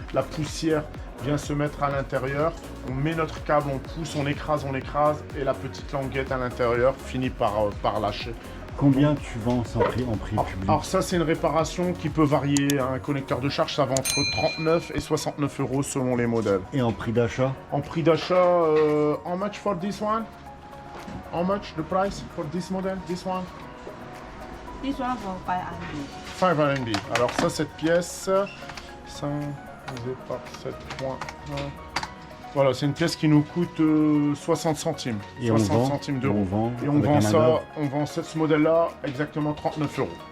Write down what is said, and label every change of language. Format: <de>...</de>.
<fr>La poussière vient se mettre à l'intérieur, on met notre câble, on pousse, on écrase, et la petite languette à l'intérieur finit par lâcher. Combien tu vends en prix public? Alors ça c'est une réparation qui peut varier, un connecteur de charge ça va entre 39 et 69 € selon les modèles. Et en prix d'achat? En prix d'achat,</fr> <en>how much for this one? How much the price for this model, this one? This one for 500. 5 RMB.</en> <fr>Alors ça, cette pièce, 5 divisé par 7.1. Voilà, c'est une pièce qui nous coûte 60 centimes. Et 60 centimes d'euros. Et on vend ça, ce modèle-là, exactement 39 €.</fr>